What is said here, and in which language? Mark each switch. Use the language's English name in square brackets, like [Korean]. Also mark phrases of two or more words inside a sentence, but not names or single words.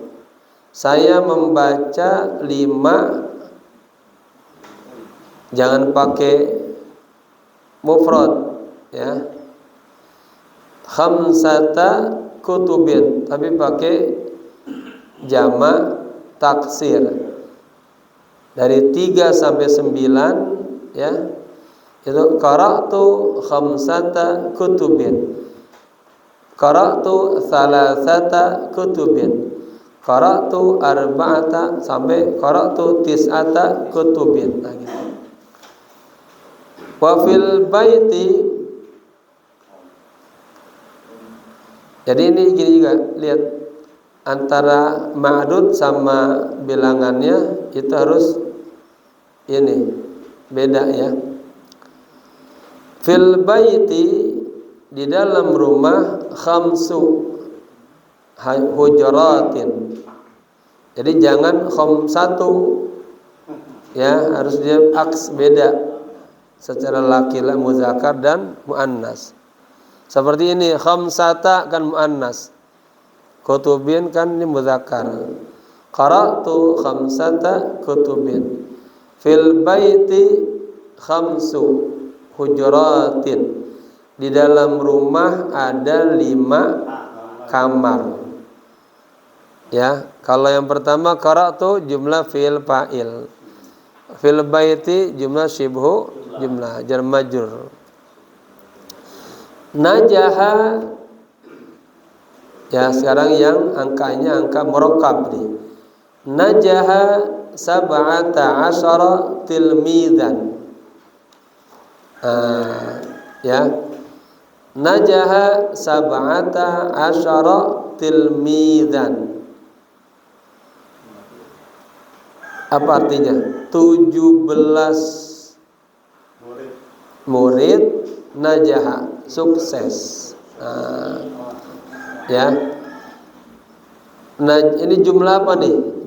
[Indonesian] Saya membaca 5, jangan pakai mufrad ya, [Arabic] خمسة كتب, [Indonesian] tapi pakai jamak taksir. Dari 3 sampai 9 ya, itu [Arabic] قرأت خمسة كتب قرأت ثلاثة كتب قرأت أربعة, [Indonesian] sampai [Arabic] قرأت تسعة كتب. [Indonesian] Nah, gitu. [Arabic] وفي البيت, [Indonesian] jadi ini gini juga, lihat antara ma'dud sama bilangannya itu harus ini beda ya. [Arabic] في البيت, [Indonesian] di dalam rumah, [Arabic] خمس حجرات. [Indonesian] Jadi jangan khamsatu ya, harus dia aks, beda secara laki-laki muzakkar dan muannas. Seperti ini, khamsata kan muannas, kutubin kan ini muzakkar. [Arabic] قرأت خمسة كتب. في البيت خمس حجرات, [Indonesian] di dalam rumah ada 5 kamar. Ya, kalau yang pertama qara'tu jumlah fi'il fa'il, [Arabic] في البيت [Indonesian] jumlah syibhu jumlah jar majrur. Najaha, ya sekarang yang angkanya angka murakkab nih. [Arabic] نجح سبعة عشر تلميذا. Ya, نجح سبعة عشر تلميذا. [Indonesian] Apa artinya? 17 murid najaha, sukses. Ya. Nah, ini jumlah apa nih?